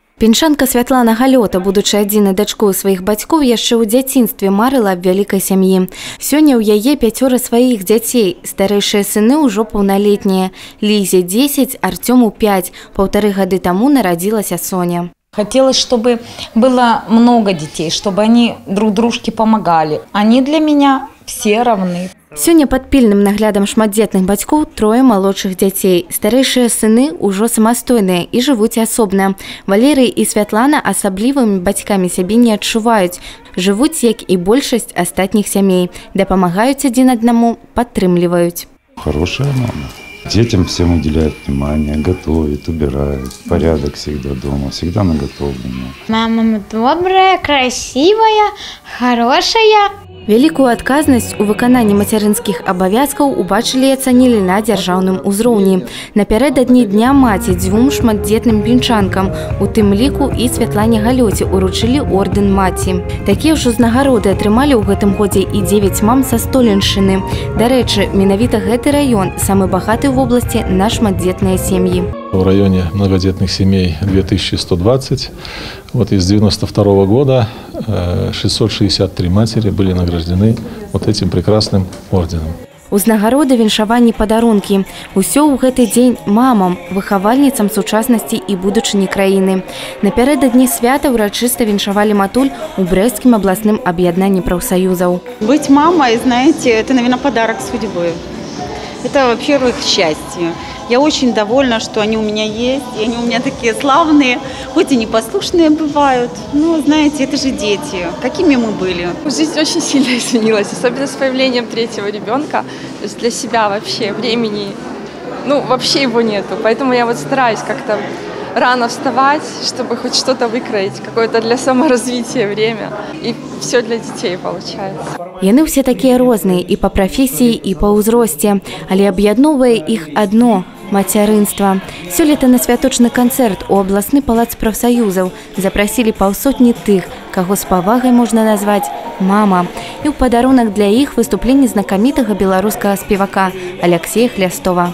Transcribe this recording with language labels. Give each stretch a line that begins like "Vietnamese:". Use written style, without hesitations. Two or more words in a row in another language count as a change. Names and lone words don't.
Belarusian: Пенчанка Святлана Галёта, будучи адзінай дачкой сваіх бацькоў, яшчэ ў дзяцінстве марыла аб вялікай сям'і. Сёння ў яе 5 сваіх дзяцей. Старэйшыя сыны ўжо паўналетнія. Лізе 10, Артёму 5. 1,5 гады таму нарадзілася Соня.
Russian: Хотелось, чтобы было много детей, чтобы они друг дружке помогали. Они для меня все равны.
Belarusian: Сёння пад пільным наглядам шматдзетных бацькоў 3 малодшых дзяцей. Старэйшыя сыны ўжо самастойныя і жывуць асобна. Валерый і Святлана асаблівымі бацькамі сябе не адчуваюць. Жывуць, як і большасць астатніх сямей. Дапамагаюць адзін аднаму, падтрымліваюць.
Russian: Хорошая мама. Детям всем уделяет внимание, готовит, убирает. Порядок всегда дома, всегда наготове. Мама добрая, красивая, хорошая.
Belarusian: Вялікую адказнасць у выкананні мацярынскіх абавязкаў убачылі і ацанілі на дзяржаўным узроўні. Напярэдадні Дня маці 2 шматдзетным пенчанкам, у тым ліку і Святлане Галёце уручылі ордэн маці. Такія ж узнагароды атрымалі ў гэтым годзе і 9 мам са Столеншчыны. Дарэчы, менавіта гэты раён самы багаты ў вобласці на шматдзетныя сем'і.
Russian: В районе многодетных семей 2120. Вот из 92 года 663 матери были награждены вот этим прекрасным орденом.
Belarusian: Узнагароды, віншаванні, падарункі. Усё ў гэты дзень мамам, выхавальніцам сучаснасці і будучыні краіны. Напярэдадні свята ўрачыста віншавалі матуль у Брэсцкім абласным аб'яднанні прафсаюзаў.
Russian: Быть мамой, знаете, это, наверное, подарок судьбы. Это, во-первых, счастье. Я очень довольна, что они у меня есть, и они у меня такие славные, хоть и непослушные бывают, но, знаете, это же дети. Какими мы были? Жизнь очень сильно изменилась, особенно с появлением 3-го ребенка. То есть для себя вообще времени, вообще его нету. Поэтому я вот стараюсь как-то рано вставать, чтобы хоть что-то выкроить, какое-то для саморазвития время. И все для детей получается.
Belarusian: Яны ўсе такія розныя і па прафесіі, і па ўзросце, але аб'ядноўвае іх адно – мацярынства. Сёлета на святочны канцэрт у абласны палац прафсаюзаў запрасілі паўсотні тых, каго з павагай можна назваць «мама». І ў падарунак для іх выступленне знакамітага беларускага спевака Аляксея Хлястова.